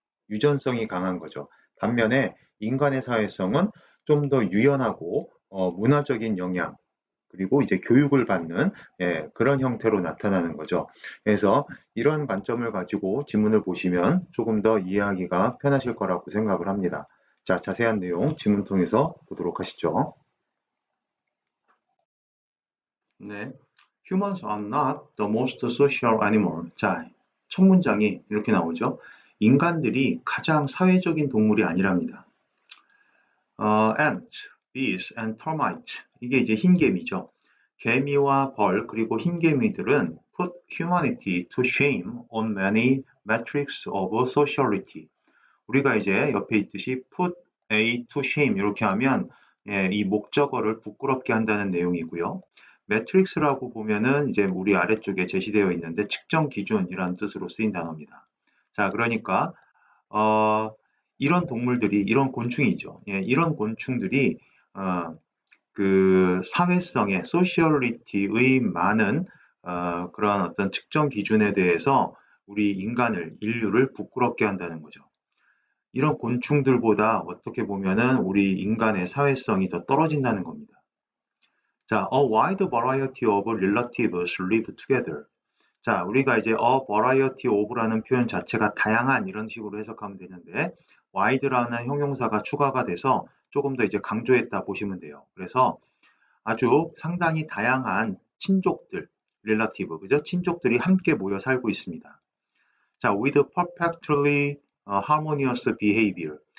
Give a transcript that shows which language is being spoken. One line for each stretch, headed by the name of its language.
Korean: 유전성이 강한 거죠. 반면에 인간의 사회성은 좀 더 유연하고 문화적인 영향 그리고 이제 교육을 받는 그런 형태로 나타나는 거죠. 그래서 이런 관점을 가지고 지문을 보시면 조금 더 이해하기가 편하실 거라고 생각을 합니다. 자, 자세한 내용 지문 통해서 보도록 하시죠. 네.
English: Humans are not the most social animal.
Korean: 자, 첫 문장이 이렇게 나오죠. 인간들이 가장 사회적인 동물이 아니랍니다.
English: Ants, bees, and termites.
Korean: 이게 이제 흰개미죠. 개미와 벌 그리고 흰개미들은
English: put humanity to shame on many metrics of sociality.
Korean: 우리가 이제 옆에 있듯이
English: put a to shame
Korean: 이렇게 하면 이 목적어를 부끄럽게 한다는 내용이고요. 매트릭스라고 보면은 이제 우리 아래쪽에 제시되어 있는데 측정 기준이라는 뜻으로 쓰인 단어입니다. 자, 그러니까 어, 이런 동물들이 이런 곤충이죠. 이런 곤충들이 어, 그 사회성의 소시얼리티의 많은 그런 어떤 측정 기준에 대해서 우리 인간을 인류를 부끄럽게 한다는 거죠. 이런 곤충들보다 어떻게 보면은 우리 인간의 사회성이 더 떨어진다는 겁니다.
English: 자, a wide variety of relatives live together.
Korean: 자, 우리가 이제 a variety of라는 표현 자체가 다양한 이런 식으로 해석하면 되는데 wide라는 형용사가 추가가 돼서 조금 더 이제 강조했다 보시면 돼요. 그래서 아주 상당히 다양한 친족들, relative, 그죠? 친족들이 함께 모여 살고 있습니다. 자,
English: with perfectly harmonious behavior.